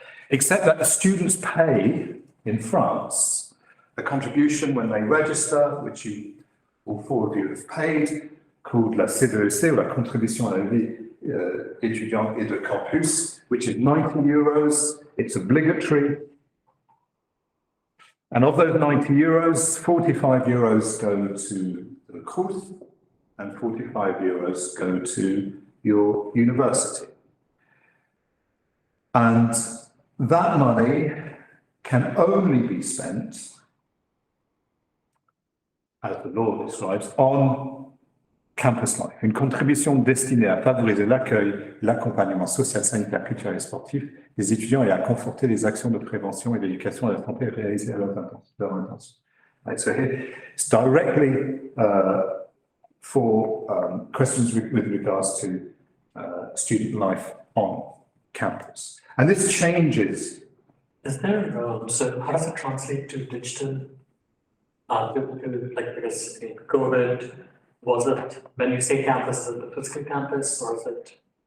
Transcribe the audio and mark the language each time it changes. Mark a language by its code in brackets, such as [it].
[en] Except that the students pay in France a contribution when they register, which all four of you have paid, called la CDEC, or la contribution à la vie étudiante et de campus, which is 90 euros. It's obligatory. And of those 90 euros, 45 euros go to the CROUS and 45 euros go to your university. And that money can only be spent, as the law describes, on campus life, [fr] une contribution destinée à favoriser l'accueil, l'accompagnement social, sanitaire, culturel et sportif des étudiants et à conforter les actions de prévention et d'éducation à la santé réalisées à leur intention. [en] Right, so here it's directly for questions with regards to student life on campus. And this changes. Is there, so how does it translate to digital? Like, because in COVID, was it, when you say campus, is it the physical campus or is it?